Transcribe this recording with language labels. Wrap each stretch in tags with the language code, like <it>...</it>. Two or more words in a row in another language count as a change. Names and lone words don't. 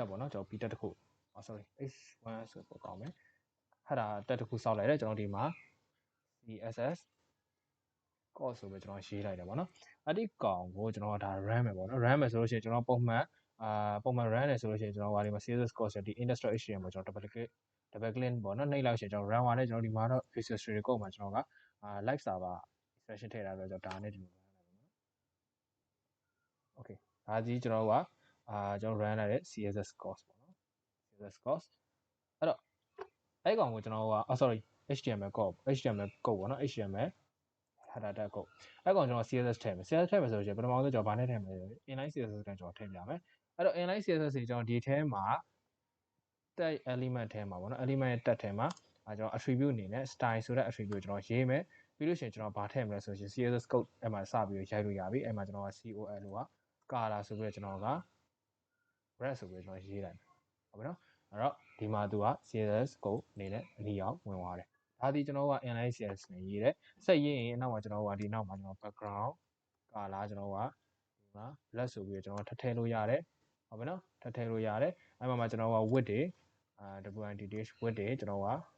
<my>ပေါ့နော်ကျွန်တော် ptet တစ်ခု sorry h1 ဆိုတော့ကောင်းမယ်အဲ့ဒါတက်တစ်ခုစောက်လိုက်တယ်ကျွန်တော်ဒီမှာ</my> <en>CSS course</en> <my>ဆိုပြီးကျွန်တော်ရေးလိုက်တယ်ပေါ့နော်အဲ့ဒီကောင်ကိုကျွန်တော်ကဒါ run မယ်ပေါ့နော် run မယ်ဆိုလို့ရှိရင်ကျွန်တော်ပုံမှန် run တယ်ဆိုလို့ရှိရင်ကျွန်တော်ဒီမှာ</my> <en>CSS course</en> <my>ဒီ index.html ကိုကျွန် တော်</my> <en>double click</en> <my>ပေါ့နော်နှိပ်လိုက်ရှင်ကျွန်တော် run သွားတယ်ကျွန်တော်ဒီမှာတော့ Visual Studio Code မှာကျွန်တော်က</my> <en>live server expression</en> <my>ထည့်ထားဆိုတော့ဒါနဲ့ဒီလို run လိုက်ပါမယ် okay ဒါကြီးကျွန်တော်ကကျွန်တော် run လိုက်တဲ့</my> <en>CSS course</en> <my>ပေါ့နော်</my> <en>CSS course</en> <my>အဲ့တော့အဲ့ကောင်ကိုကျွန်တော်က sorry</my> <en>HTML code</en> <my>ပေါ့နော်</my> <en>HTML header code</en> <my>အဲ့ကောင်ကျွန်တော် CSS ထည့်မယ် CSS ထည့်မယ်ဆိုရင်ပထမဆုံးကျွန်တော်ဘာနဲ့ထည့်မလဲဆိုရင်</my> <en>inline CSS</en> <my>နဲ့ကျွန်တော်ထည့်ပြမယ်အဲ့တော့</my> <en>inline CSS</en> <my>ကိုကျွန်တော်ဒီထဲမှာ</my> <en>tag element</en> <my>ထဲမှာပေါ့နော် element ရဲ့ tag ထဲမှာကျွန်တော် attribute အနေနဲ့ style ဆိုတဲ့ attribute ကျွန်တော်ရေးမယ်ပြီးလို့ရှိရင်ကျွန်တော်ဘာထည့်မလဲဆိုရင်</my> <en>CSS code</en> <my>အဲ့မှာစပြီးရိုက်လို့ရပြီအဲ့မှာကျွန်တော်က COL က color ဆိုပြီးတော့ကျွန်တော်က red ဆိုပြီးတော့ကျွန်တော်ရေးလိုက်ဟုတ်ပြီနော်အဲ့တော့ဒီမှာသူက</my> <en>CSS code</en> <my>အနေနဲ့အနီအောင်ဝင်သွားတယ်ဒါဒီကျွန်တော်က</my> <en>inline CSS</en> <my>နဲ့ရေးတယ်ဆက်ရေးရင်နောက်မှာကျွန်တော်ကဒီနောက်မှာကျွန်တော်</my> <en>background color</en> <my>ကျွန်တော်ကဒီမှာ black ဆိုပြီးတော့ကျွန်တော်ထည့်လို့ရတယ်ဟုတ်ပြီနော်ထည့်လို့ရတယ်အဲ့မှာကျွန်တော်က width တွေwidth တွေကျွန်တော်က</my>